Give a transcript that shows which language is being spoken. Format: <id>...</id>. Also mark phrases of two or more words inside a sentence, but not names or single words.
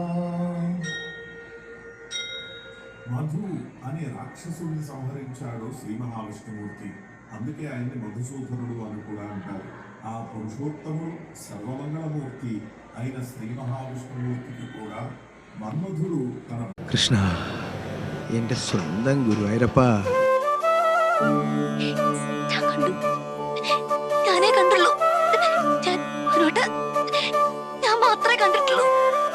<te>మధు అనే రాక్షసుడిని సంహరించాడు శ్రీ మహావిష్ణుమూర్తి. అందుకే ఆయన్ని మధుసూదనుడు అని కూడా అంటారు. ఆ పురుషోత్తముడు సర్వమంగళమూర్తి అయిన శ్రీ మహావిష్ణుమూర్తికి కూడా మన్మధుడు తన</te> <ml>കൃഷ്ണ എന്റെ സ്വന്തം ഗുരുവായൂരപ്പ. ഞാനേ കണ്ടുള്ളൂ. ഞാൻ മാത്രമേ കണ്ടിട്ടുള്ളൂ.</ml>